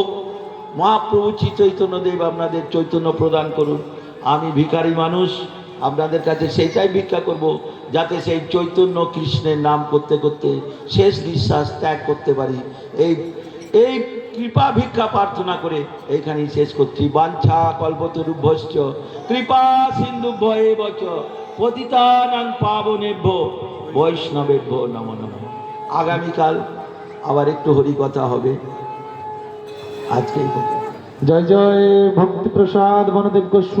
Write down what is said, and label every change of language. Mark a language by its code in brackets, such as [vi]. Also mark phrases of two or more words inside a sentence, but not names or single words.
[bn] মহাপ্রভু শ্রী চৈতন্যদেব আপনাদের চৈতন্য প্রদান করুন। আমি ভিখারি মানুষ, আপনাদের কাছে সেইটাই ভিক্ষা করব, যাতে সেই চৈতন্য কৃষ্ণের নাম করতে করতে শেষ নিঃশ্বাস ত্যাগ করতে পারি। এই কৃপা ভিক্ষা প্রার্থনা করে এইখানেই শেষ করছি। [sa] বাঞ্ছা কল্পতরুভ্যশ্চ কৃপা সিন্ধুভ্যেব চ পতিতানাং পাবনেভ্যো বৈষ্ণবেভ্যো নমো নমঃ। [bn] আগামীকাল আবার একটু হরিকথা হবে। আজকে জয় জয় ভক্তি প্রসাদ বনদেব গোস্বামী।